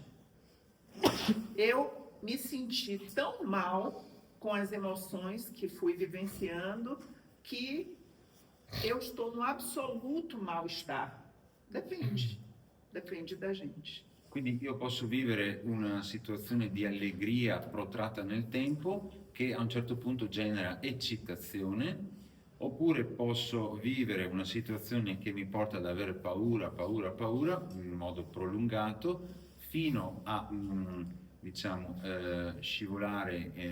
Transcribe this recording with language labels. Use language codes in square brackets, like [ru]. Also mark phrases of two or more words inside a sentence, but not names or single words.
[pt] Eu me senti tão mal com as emoções que fui vivenciando que eu estou no absoluto mal-estar. Depende da gente. [it] Quindi io posso vivere una situazione di allegria protratta nel tempo che a un certo punto genera eccitazione, oppure posso vivere una situazione che mi porta ad avere paura, paura, paura in modo prolungato fino a diciamo scivolare